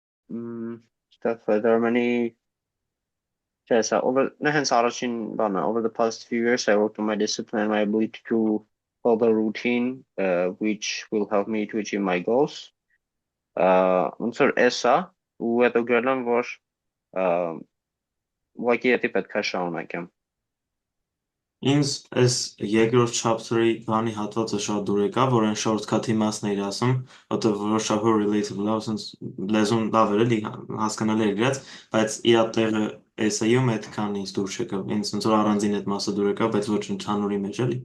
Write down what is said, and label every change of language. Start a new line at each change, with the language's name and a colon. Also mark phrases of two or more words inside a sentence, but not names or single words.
English: Stuff there are many. Yes, hence over the past few years, I worked on my discipline and my ability to follow a routine, which will help me to achieve my goals.
Armenian: Ոնց որ էսա ու հետո գրել եմ, որ ուղղակի եթե պետք է շարունակեմ։ Ինձ այս երկրորդ chapter-ի բանի հատվածը շատ դուր եկավ, որ այն shortcut-ի մասն էիր ասում, որտեղ որոշ չափով relatable է, ասենց լեզուն լավ էր էլի հասկանալի էր գրած, բայց իր տեղը essay-ում այդքան ինձ դուր չեկավ։ Ինձ ոնց որ առանձին այդ մասը դուր եկավ, բայց ոչ ընդհանուրի մեջ էլի։